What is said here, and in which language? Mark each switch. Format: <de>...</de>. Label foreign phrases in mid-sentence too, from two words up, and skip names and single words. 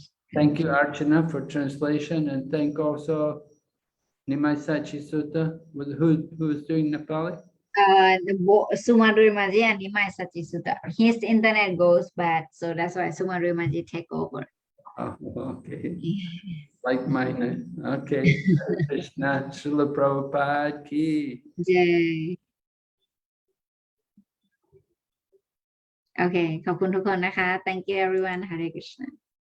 <en>Thank you, Archana, for translation, and thank also Nimai Sachi Sutta, who's doing Nepali. Sumadri Maji and Nimai Sachisuta. His internet goes bad, so that's why Sumadri Maji take over. Oh, okay. Like mine. Okay.</en> <sa>हरे कृष्ण, श्रील प्रभुपाद की. Jai.</sa> <th>โอเคขอบคุณทุกคนนะคะ</th> <en>thank you everyone</en> <sa>हरे कृष्ण</sa>